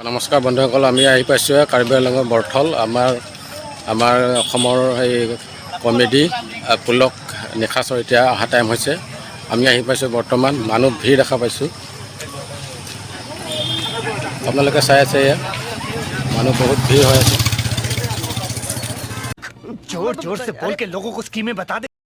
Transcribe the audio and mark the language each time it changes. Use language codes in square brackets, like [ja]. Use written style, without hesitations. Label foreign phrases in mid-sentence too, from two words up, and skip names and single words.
[as] নমস্কাৰ বন্ধুসকল, আমি আহি পাইছোঁ কাৰ্বি আংলঙৰ বৰথল। আমাৰ অসমৰ এই কমেডি পুলক নিশাচৰ এতিয়া অহা টাইম হৈছে। আমি আহি পাইছোঁ বৰ্তমান, মানুহ ভিৰ দেখা পাইছোঁ। আপোনালোকে চাই আছে, এয়া মানুহ বহুত ভিৰ হৈ আছে। [hi] जोर जोर से बोल के लोगों को स्कीमें बता दे।